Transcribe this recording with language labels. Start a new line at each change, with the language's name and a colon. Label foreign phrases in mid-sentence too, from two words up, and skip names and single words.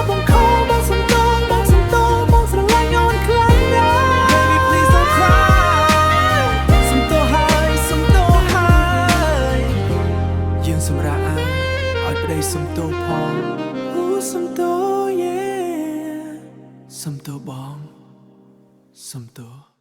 Khmer: ខលបងសុំទោស បងសុំទោស បងស្រឡាញ់អូនខ្លាំងណាស់
English: Baby please don't cry
Khmer: សុំទោសហើយ សុំទោសហើយ យើងសម្រាកអើយ ឲ្យប្តីសុំទោសផង អូ សុំទោស yeah សុំទោសបង សុំទោស